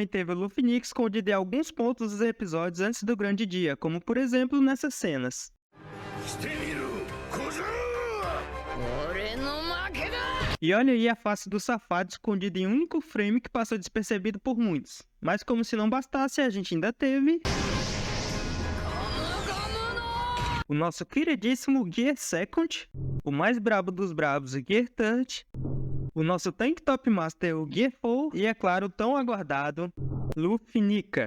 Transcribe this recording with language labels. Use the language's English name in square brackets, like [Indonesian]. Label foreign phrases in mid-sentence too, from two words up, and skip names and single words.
[Portuguese] teve o Luffy Nika escondido em alguns pontos dos episódios antes do grande dia, como por exemplo nessas cenas. [Japanese] してみろ小僧。俺の負けだ。 [Portuguese] E olha aí a face do safado escondido em um único frame que passou despercebido por muitos. Mas como se não bastasse, a gente ainda teve o nosso queridíssimo Gear Second, o mais brabo dos brabos, o Gear Third, o nosso Tank Top Master, o Gear 4, e é claro, o tão aguardado Luffy Nika.